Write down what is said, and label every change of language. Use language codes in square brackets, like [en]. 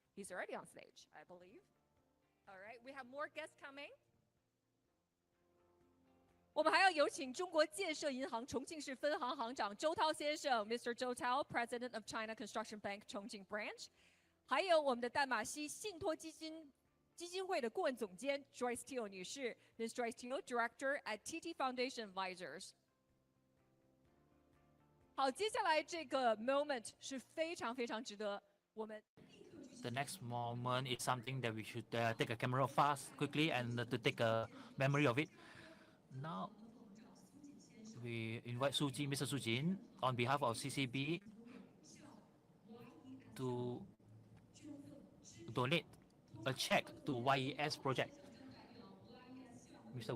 [en] He's already on stage, I believe. All right, we have more guests coming. [zh] 我们还要有请中国建设银行重庆市分行行长周涛先生 ，Mr. [en] Zhou Tao, President of China Construction Bank Chongqing Branch， [zh] 还有我们的淡马锡信托基金会的顾问总监 [en] Joyce Teal 女士 ，Ms. Joyce Teal, Director at TT Foundation Advisors。 [zh] 好，接下来这个 moment 是非常非常值得我们。 [en] The next moment is something that we should take a camera fast, quickly, and to take a memory of it. Now, we invite Mr. Su Jin, on behalf of CCB, to donate a check to YES project. Mr.